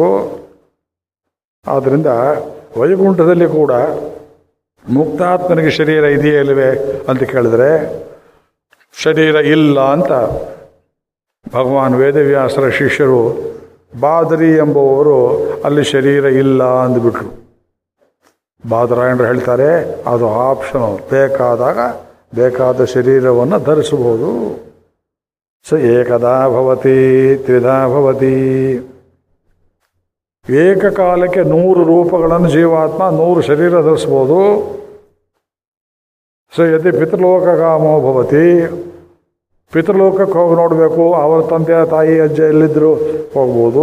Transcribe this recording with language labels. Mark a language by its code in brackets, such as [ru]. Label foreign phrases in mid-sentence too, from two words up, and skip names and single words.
[kn] ಆದ್ದರಿಂದ ವೈಕುಂಠದಲ್ಲಿ ಕೂಡ ಮುಕ್ತಾತ್ಮನಿಗೆ ಶರೀರ ಇದೆಯೇ ಇಲ್ಲವೇ ಅಂತ ಕೇಳಿದ್ರೆ ಶರೀರ ಇಲ್ಲ ಅಂತ ಭಗವಾನ್ ವೇದವ್ಯಾಸರ ಶಿಷ್ಯರು ಬಾದರಿ ಎಂಬುವವರು ಅಲ್ಲಿ ಶರೀರ ಇಲ್ಲ ಅಂದುಬಿಟ್ರು. ಬಾದರಾಯಣರು ಹೇಳ್ತಾರೆ ಅದು ಆಪ್ಷನಲ್, ಬೇಕಾದಾಗ ಬೇಕಾದ ಶರೀರವನ್ನು ಧರಿಸಬಹುದು. [sa] ಏಕದಾ ಭವತಿ ತ್ರಿಧಾ ಭವತಿ. [kn] ಏಕಕಾಲಕ್ಕೆ 100 ರೂಪಗಳನ್ನು ಜೀವಾತ್ಮ 100 ಶರೀರ ಧರಿಸ್ಬೋದು. [sa] ಯದಿ ಪಿತೃಲೋಕಗಾಮೋ ಭವತಿ. [kn] ಪಿತೃಲೋಕಕ್ಕೆ ಹೋಗಿ ನೋಡಬೇಕು, ಅವರ ತಂದೆ ತಾಯಿ ಅಜ್ಜ ಎಲ್ಲಿದ್ದರೂ ಹೋಗ್ಬೋದು.